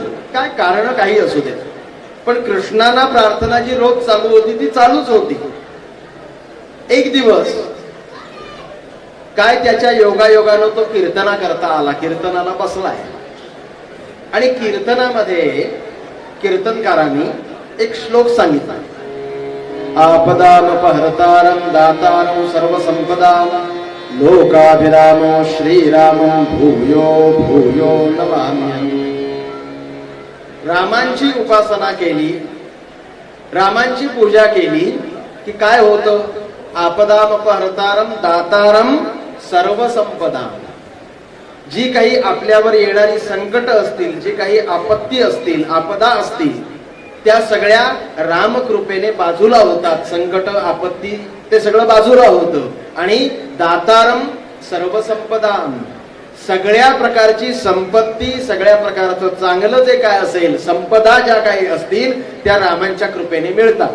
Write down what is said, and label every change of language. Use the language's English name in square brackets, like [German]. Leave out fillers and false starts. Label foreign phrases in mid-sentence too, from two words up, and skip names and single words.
[Marathi] काय कारण काही असू दे, पण कृष्णांना प्रार्थना जी रोज चालू होती ती चालूच होती. एक दिवस काय त्याच्या योगायोगानं तो कीर्तना करता आला, कीर्तनाला बसलाय आणि कीर्तनामध्ये कीर्तनकारांनी एक श्लोक सांगितला. [Sanskrit] आपदामपहर्तारं दातारं सर्वसंपदां लोकाभिरामो श्रीरामं भूयो भूयो नमाम्यहम्. [Marathi] रामांची उपासना केली, रामांची पूजा केली की काय होतं? [Sanskrit] आपदामपहर्तारं दातारं सर्वसंपदां. [Marathi] जी काही आपल्यावर येणारी संकट असतील, जी काही आपत्ती असतील, आपदा असतील, त्या सगळ्या रामकृपेने बाजूला होतात. संकट, आपत्ती ते सगळं बाजूला होतं. आणि [Sanskrit] दातारं सर्वसंपदां, [Marathi] सगळ्या प्रकारची संपत्ती, सगळ्या प्रकारचं चांगलं जे काय असेल, संपदा ज्या काही असतील त्या रामांच्या कृपेने मिळतात.